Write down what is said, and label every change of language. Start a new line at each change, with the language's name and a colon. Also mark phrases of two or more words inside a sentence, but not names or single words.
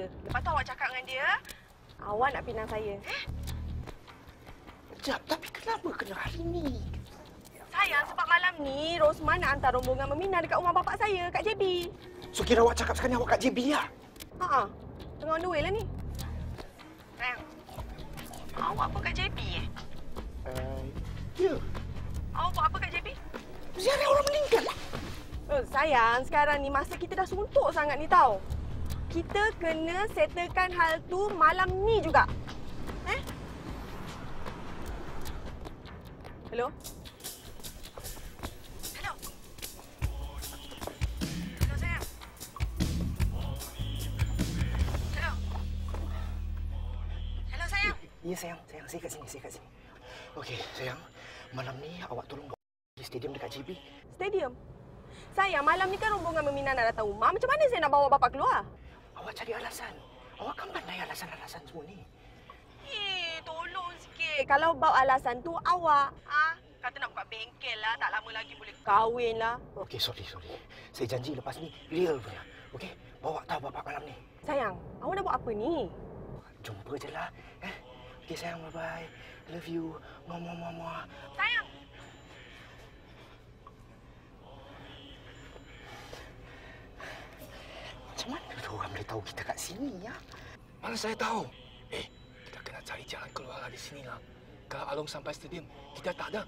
Malay: Lepas tu awak cakap dengan dia, awak nak pinang saya. Sekejap, tapi kenapa kena hari ni? Sayang, sebab malam ni Rosman nak hantar rombongan meminang dekat rumah bapak saya kat JB. So kira awak cakap sekarang awak kat JB lah? Ha. Tengah
English: on the way
Malay: lah ni. Sayang, awak apa kat JB Ya. Awak buat apa kat JB? Ziarah orang meninggal lah. Sayang, sekarang ni masa kita dah suntuk sangat ni tau. Kita kena settlekan hal tu malam ni juga. Hello? Hello? Hello, sayang? Hello? Hello, sayang? Ya, sayang. Saya kat sini. Okey, sayang. Malam ni awak tolong bawa di stadium dekat JB. Stadium? Sayang, malam ni kan rombongan meminang nak datang rumah. Macam mana saya nak bawa bapak keluar? Awak cari alasan. Awak kan pandai alasan-alasan semua ni. Tolong sikit. Kalau bawa alasan tu awak, Kata nak buka bengkel lah, tak lama lagi boleh kahwin lah. Okey, sorry. Saya janji lepas ni real punya. Okey? Bawa tahu bapak malam ni. Sayang, awak nak buat apa ni? Jumpa je lah. Okey sayang,
English: bye-bye. Love you.
Malay: Mama. Sayang! Macam mana orang boleh tahu kita kat sini, ya? Mana saya tahu? Kita kena cari jalan keluar dari sini lah. Kalau Along sampai stadium, kita tak ada.